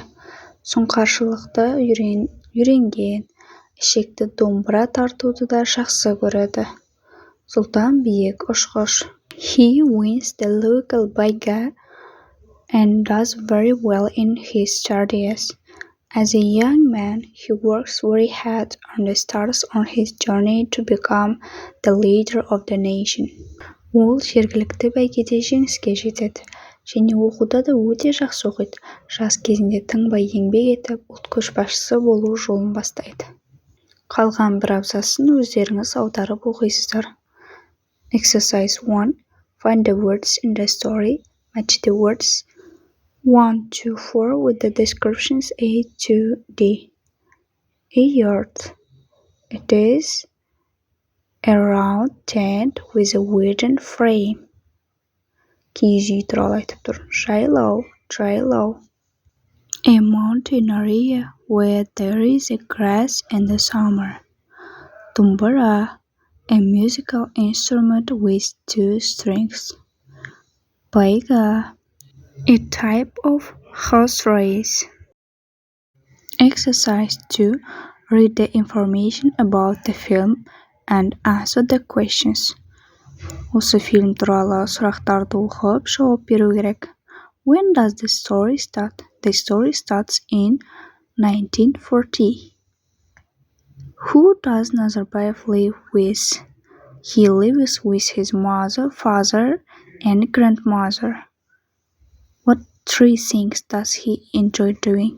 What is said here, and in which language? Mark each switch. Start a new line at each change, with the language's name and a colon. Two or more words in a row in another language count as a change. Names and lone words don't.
Kazakh: Сұңқаршылықты үйренген, ішекті домбыра тартуды да жақсы көреді. Сұлтан биік ұшқыш.
English: He wins the local baiga and does very well in his studies. As a young man, he works very hard and starts on his journey to become the leader of the nation.
Kazakh: Ол жергілікті бәйгеде жеңіске жетеді және оқуда да өте жақсы оқиды. Жас кезінде тыңбай еңбек етіп, ұлт көшбасшысы болу жолын бастайды. Қалған бір абзасын өздеріңіз аударып оқисыздар.
English: Exercise 1. Find the words in the story. Match the words 1 to 4 with the descriptions A to D. A yurt. It is a round tent with a wooden frame.
Kazakh: Киіз үй туралы айтып тұр. Жайлау.
English: A mountain area where there is a grass in the summer. Dombra. A musical instrument with 2 strings. Baiga. A type of horse race. Exercise 2. Read the information about the film and answer the questions.
Kazakh: Осы фильм туралы сұрақтарды оқып, жауап беру керек.
English: When does the story start? The story starts in 1940. Who does Nazarbayev live with? He lives with his mother, father, and grandmother. What 3 things does he enjoy doing?